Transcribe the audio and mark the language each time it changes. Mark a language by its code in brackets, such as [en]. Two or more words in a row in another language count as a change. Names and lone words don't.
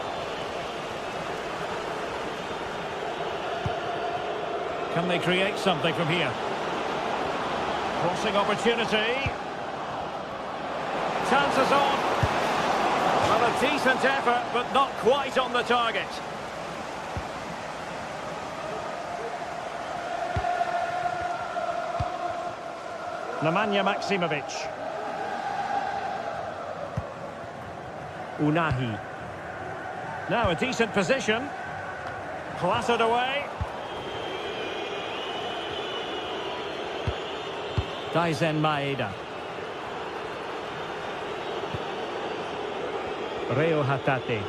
[en] Can they create something from here? Crossing opportunity. Chances on. Well, a decent effort, but not quite on the target. Nemanja Maksimovic. Unahi. Now a decent position. Clattered away. Daizen Maeda. Reo Hatate.